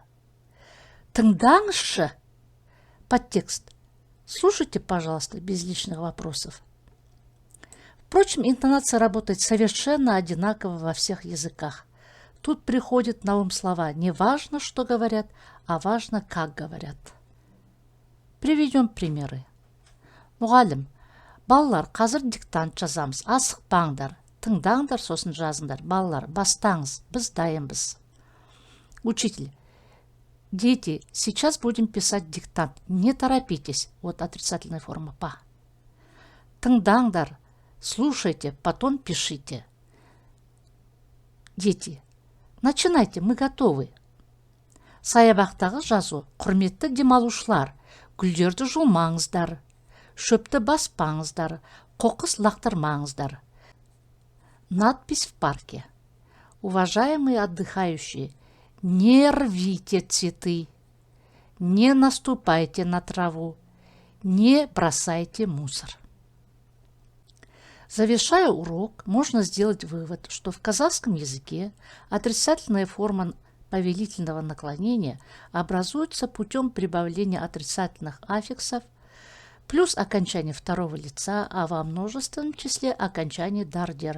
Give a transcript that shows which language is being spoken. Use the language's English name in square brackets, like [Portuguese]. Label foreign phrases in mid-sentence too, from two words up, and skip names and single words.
[Russian] «Тыңдаңызшы», подтекст «слушайте, пожалуйста», без лишних вопросов. Впрочем, интонация работает совершенно одинаково во всех языках. Тут приходят на ум слова не важно, что говорят, а важно, как говорят. Приведем примеры. [Kazakh] Мұғалім, балалар, қазір диктант жазамыз, асықпаңдар. Тыңдаңдар, сосын жазыңдар. Балалар, бастаңыз, біз дайынбыз. [Russian] Учитель. Дети, сейчас будем писать диктант. Не торопитесь. Вот отрицательная форма «па». Тыңдаңдар, слушайте, потом пишите. Дети, начинайте, мы готовы. [Kazakh] Саябақтағы жазу. Құрметті демалушылар, гүлдерді жұлмаңыздар. Шөпті баспаңыздар. Қоқыс лақтырмаңыздар. [Russian] Надпись в парке. Уважаемые отдыхающие, не рвите цветы, не наступайте на траву, не бросайте мусор. Завершая урок, можно сделать вывод, что в казахском языке отрицательная форма повелительного наклонения образуется путем прибавления отрицательных аффиксов плюс окончание второго лица, а во множественном числе окончание дар-дер.